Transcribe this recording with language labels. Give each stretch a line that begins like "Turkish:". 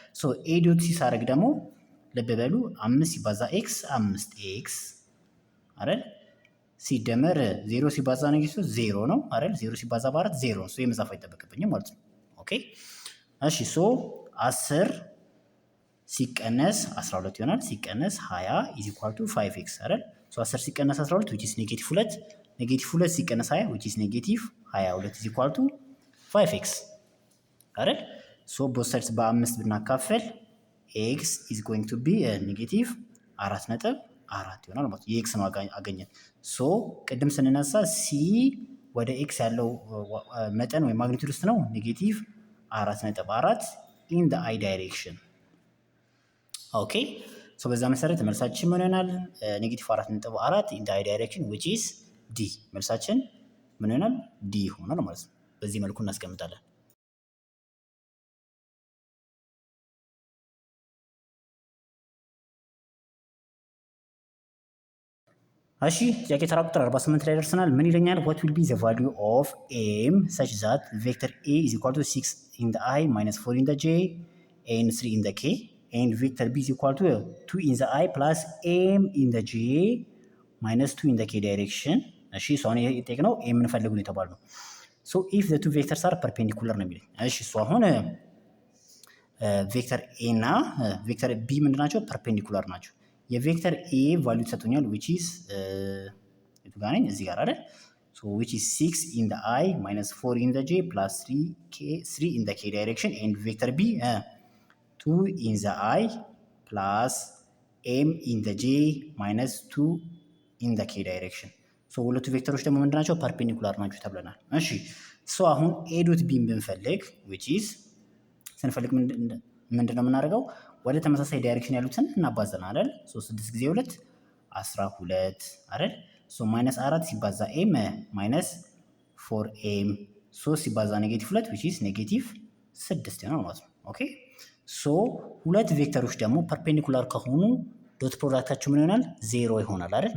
Amharic: ሶ a dot c ሳደርግ ደግሞ ልብ በሉ 5 ሲባዛ x 5x አይደል? ሲደመር 0 ሲባዛ ኔጌቲቭ 0 ነው አይደል? 0 ሲባዛ በ4 0 ነው። ሶ የመጻፍ አይጠበቅብኝም ማለት ነው። ኦኬ እሺ ሶ 10 ሲቀነስ 12 ይሆናል። ሲቀነስ 20
English: is equal to 5x
Amharic: አይደል? ሶ 10 ሲቀነስ 12 which is ኔጌቲቭ 2 ኔጌቲቭ 2 ሲቀነስ 20 which is ኔጌቲቭ 22
English: is equal to 5x
Amharic: አይደል? ሶ ቦት ሳይድስ በ5 ብናካፈል
English: ኤክስ ኢዝ ጎይንግ ቱ ቢ ኔጌቲቭ 4.4
Amharic: ይሆናል ማለት ነው። የኤክስን ዋጋ አገኘን። ሶ ቅድም ስንነሳ ሲ ወደ ኤክስ ያለው መጠን ወይም ማግኒቱድ ውስጥ ነው
English: ኔጌቲቭ 4.4 ኢን ዘ አይ ዳይሬክሽን።
Amharic: ኦኬ ሶ በዛ መሰረት መልሳችን ምን ይሆናል? ኔጌቲቭ 4.4 ኢን ዘ አይ ዳይሬክሽን which is ዲ። መልሳችን ምን ይሆናል? ዲ ይሆናል ማለት ነው። በዚህ መልኩ እናስቀምጣለን። እሺ ጥያቄ ተራ ቁጥር 48 ላይ ደርሰናል። ምን ይለኛል?
English: what will be the value of m such that vector a is equal to 6 in the i minus 4 in the j and 3 in the k and vector b is equal to 2 in the i plus m in the j minus 2 in the k direction።
Amharic: እሺ ሶ አሁን የጠየቅነው m እንፈልጉ ነው የተባልነው።
English: ሶ if the two vectors are perpendicular ነው የሚለኝ።
Amharic: እሺ ሶ አሁን ቬክተር ኤ እና ቬክተር ቢ ምንድን ናቸው? ፐርፔንዲኩላር ናቸው። የቬክተር ኤ ቫልዩ ተሰጥቶኛል which is የቱ ጋር ነኝ? እዚህ ጋር አይደል?
English: so which is 6 in the i minus 4 in the j plus 3 in the k direction and vector b 2 in the i plus m in the j minus 2 in the k direction። so
Amharic: ሁለቱ ቬክተሮች ደግሞ ምንድን ናቸው? ፐርፔንዲኩላር ናቸው ተብለናል። እሺ so አሁን ኤ ዶት ቢን ብንፈልግ which is ስንፈልግ ምንድን ነው የምናደርገው? ወደ ተመሳሳይ ዳይሬክሽን ያሉትን እናባዛለን አይደል? 6 ጊዜ 2 12 አይደል? ማይነስ 4 ሲባዛ ኤም ማይነስ 4 ኤም 3 ሲባዛ ኔጌቲቭ 2 which is ኔጌቲቭ 6 ነው ማለት ነው። ኦኬ ሶ ሁለት ቬክተሮች ደግሞ ፐርፔንዲኩላር ከሆኑ ዶት ፕሮዳክታቸው ምን ይሆናል? ዜሮ ይሆናል አይደል?